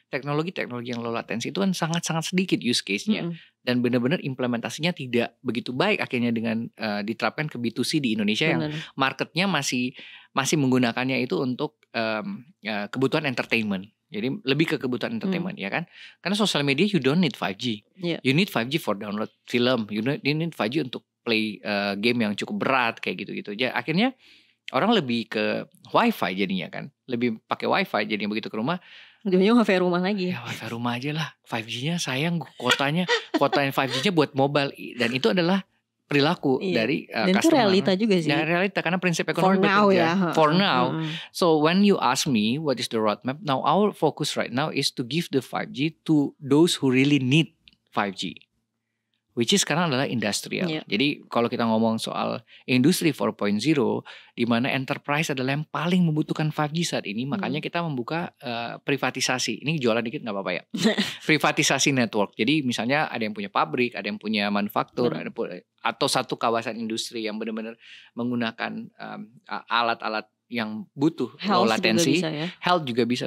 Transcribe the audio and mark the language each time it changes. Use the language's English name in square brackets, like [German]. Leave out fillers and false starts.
[Indonesian] Teknologi yang low latency itu kan sangat-sangat sedikit use case-nya. Dan benar-benar implementasinya tidak begitu baik akhirnya dengan diterapkan ke B2C di Indonesia yang marketnya masih menggunakannya itu untuk kebutuhan entertainment. Jadi lebih ke kebutuhan entertainment ya kan. [English] Karena social media you don't need 5G. You need 5G for download film. You need 5G [Indonesian] untuk play game yang cukup berat kayak gitu-gitu. Jadi akhirnya orang lebih ke wifi jadinya kan. Lebih pakai wifi jadinya begitu ke rumah. Ujungnya wifi rumah lagi. Ya wifi rumah aja lah. 5G-nya sayang kuotanya 5G-nya buat mobile. Dan itu adalah perilaku dari dan [English] customer. [Indonesian] Itu realita juga sih. Ya realita karena prinsip ekonomi [English] for now ya. For now. So when you ask me what is the roadmap, now our focus right now is to give the 5G to those who really need 5G. Which is [Indonesian] sekarang adalah industrial. Jadi kalau kita ngomong soal industri 4.0, di mana enterprise adalah yang paling membutuhkan 5G saat ini, makanya kita membuka privatisasi. Ini jualan dikit nggak apa-apa ya. Privatisasi network. Jadi misalnya ada yang punya pabrik, ada yang punya manufaktur, atau satu kawasan industri yang benar-benar menggunakan alat-alat yang butuh low latency. Health juga bisa.